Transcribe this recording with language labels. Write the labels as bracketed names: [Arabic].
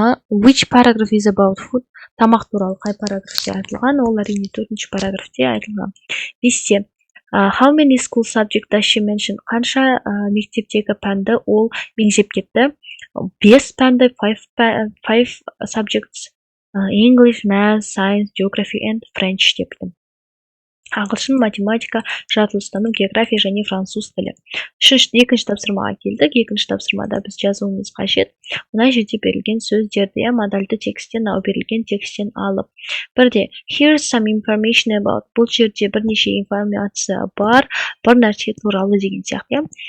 [English] Which paragraph is about food? [Kazakh] Тамақ туралы қай параграфте айтылған? Ол әрине 4-ші параграфте айтылған. 5-те. [English] How many school subjects does she mention? [Kazakh] Қанша мектептегі пәнді ол меңзеп кетті? 5 пәнді, [English] 5 subjects. English, Math, Science, Geography and French [Kazakh] депті. Ағылшын, математика, жаратылыстану, география және француз тілі. Екінші тапсырмаға келдік. Екінші тапсырмада біз жазуымыз қажет. Мына жерде берілген сөздерді, модальды тексттен, берілген тексттен алып. Бірде, [English] here's some information about. [Kazakh] Бұл жерде бірнеше информация бар, бір нәрсе туралы деген сияқты.